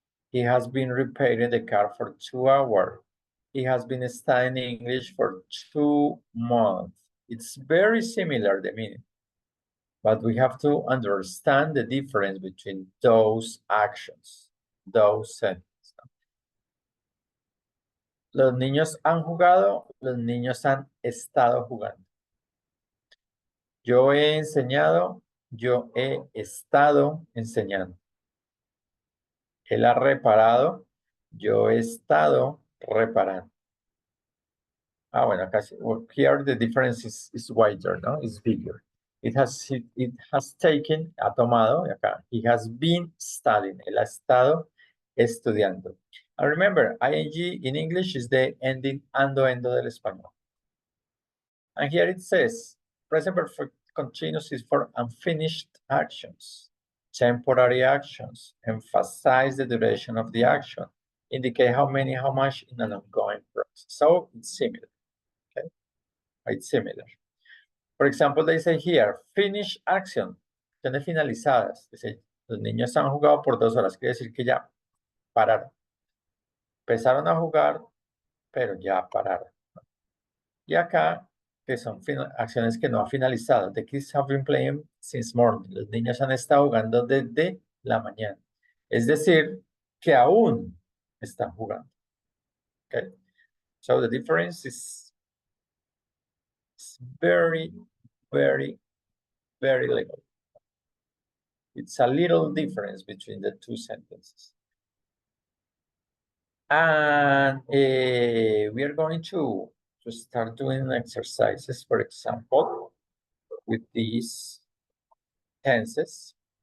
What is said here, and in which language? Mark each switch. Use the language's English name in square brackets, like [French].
[English] He has been repairing the car for 2 hours. He has been studying English for 2 months. It's very similar, the meaning. But we have to understand the difference between those actions, those sentences. [Spanish] Los niños han jugado, los niños han estado jugando. Yo he enseñado, yo he estado enseñando. Él ha reparado, yo he estado reparando. Ah, bueno, casi. [English] Well, here the difference is wider, no? It's bigger. It has taken, [Spanish] ha tomado, acá. [English] He has been studying. [Spanish] Él ha estado estudiando. [English] And remember, ing in English is the ending [Spanish] ando del español. [English] And here it says, present perfect continuous is for unfinished actions, temporary actions, emphasize the duration of the action, indicate how many, how much in an ongoing process. So it's similar, okay? It's similar. For example, they say here, finish action, [Spanish] acciones finalizadas. Dice, los niños han jugado por 2 horas, quiere decir que ya pararon. Empezaron a jugar, pero ya pararon. Y acá, que son acciones que no han finalizado. [English] The kids have been playing since morning. [Spanish] Los niños han estado jugando desde la mañana. Es decir, que aún están jugando. [English] Okay. So the difference is very, very, very little. It's a little difference between the two sentences. And we are going to start doing exercises, for example, with these tenses.